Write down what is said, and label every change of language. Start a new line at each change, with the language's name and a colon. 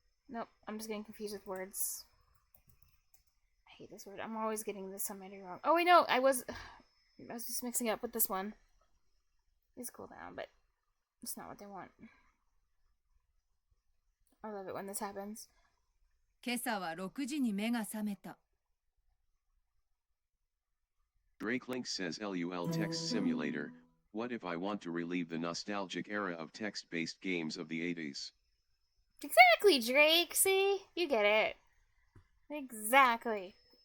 English: Nope, I'm just getting confused with words. I hate this word. I'm always getting this summary wrong. Oh, wait, no, I was just mixing it up with this one. It's cool down, but it's not what they want. I love it when this happens.
Japanese: 今朝は6時に目が覚めた。
English: Drake Link says LUL Text Simulator, what if I want to relive the nostalgic era of text-based games of the 80s? Exactly, Drake. See? You get it. Exactly.